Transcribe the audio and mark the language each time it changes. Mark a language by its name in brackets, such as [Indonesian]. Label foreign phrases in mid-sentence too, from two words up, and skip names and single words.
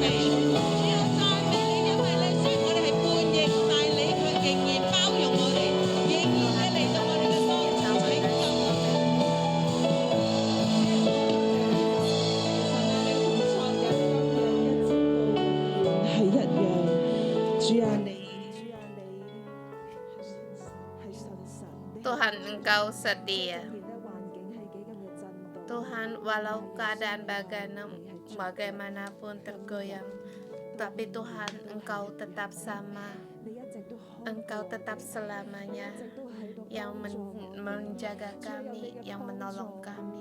[Cantonese] 主啊，讚美你，因為咧，雖然我哋係叛逆，但係你卻仍然包容我哋，仍然咧嚟到我哋嘅當中拯救我哋。係一樣，主啊你。 [Indonesian] Tuhan Engkau setia. Tuhan, walau keadaan bagaimanapun tergoyang, tapi Tuhan Engkau tetap sama. Engkau tetap selamanya yang menjaga kami, yang menolong kami.